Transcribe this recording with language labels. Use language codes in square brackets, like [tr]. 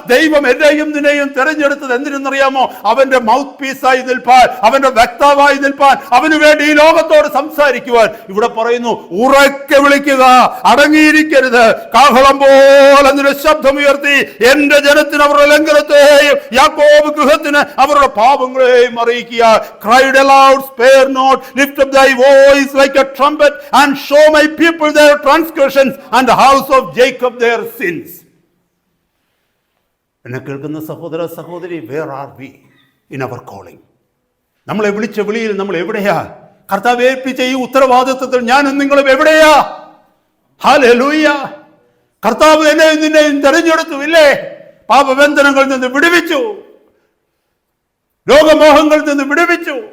[ml] ദൈവം എന്നെയും നിന്നെയും തെരഞ്ഞെടുത്തത് എന്തിനെന്നറിയാമോ? അവന്റെ മൗത്ത് പീസായി നിൽപ്പാൻ, അവന്റെ വക്താവായി നിൽപ്പാൻ, അവന് വേണ്ടി ഈ ലോകത്തോട് സംസാരിക്കുവാൻ. ഇവിടെ പറയുന്നു, ഉറക്കെ വിളിക്കുക, അടങ്ങിയിരിക്കരുത്, കാഹളം പോലെ നിന്റെ ശബ്ദമുയർത്തി എന്റെ ജനത്തിന് അവരുടെ ലംഘനത്തെയും യാക്കോബ് ഗൃഹത്തിന് അവരുടെ പാപങ്ങളെയും അറിയിക്കുക. [en] Cried aloud, spare not, lift up thy voice like a trumpet and show my people their transgressions and the house of Jacob their sins. [ml] എന്നെ കേൾക്കുന്ന സഹോദര സഹോദരി, [en] where are we in our calling? [ml] നമ്മളെ വിളിച്ച വിളിയിൽ നമ്മൾ എവിടെയാ? കർത്താവ് ഏൽപ്പിച്ച ഈ ഉത്തരവാദിത്വത്തിൽ ഞാനും നിങ്ങളും എവിടെയാ? ഹല്ലേലൂയ! കർത്താവ് എന്നെയും നിന്നെയും തെരഞ്ഞെടുത്തു, ഇല്ലേ? പാപബന്ധനങ്ങളിൽ നിന്ന് വിടുവിച്ചു, ലോകമോഹങ്ങളിൽ നിന്ന് വിടുവിച്ചു.